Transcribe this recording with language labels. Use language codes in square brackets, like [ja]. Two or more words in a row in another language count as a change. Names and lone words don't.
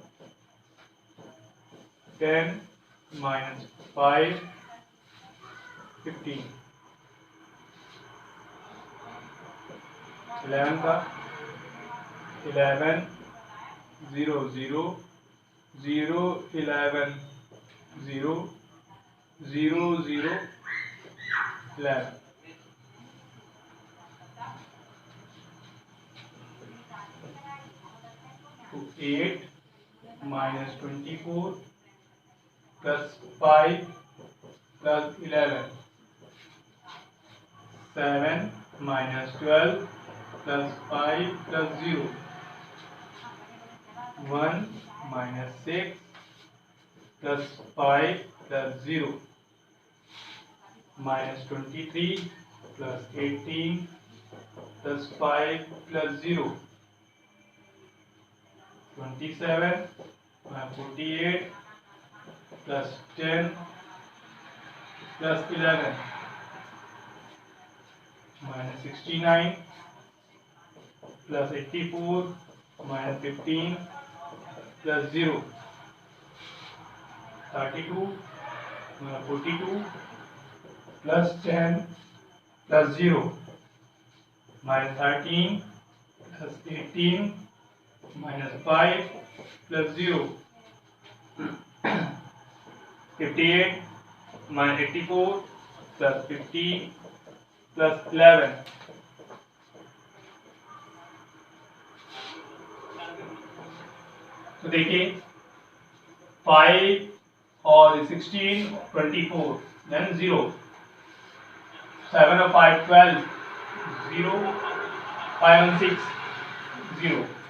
[hi] 10 minus 5 15 11 का 11 0 0 0 11 0 0 0 11 [en] तो 8 minus 24 plus 5 plus 11 7 minus 12 plus 5 plus 0 1 minus 6 plus 5 plus 0 minus 23 plus 18 plus 5 plus 0 27 minus 48 plus 10 plus 11 minus 69 plus 84 minus 15 plus 0 32 minus 42 plus 10 plus 0 minus 13 plus 18 minus 5 plus 0 58 minus 84 plus 15 plus 11 [hi] तो देखिए 5 और 16 24 then 0 7 और 5 12 0 5 and 6 0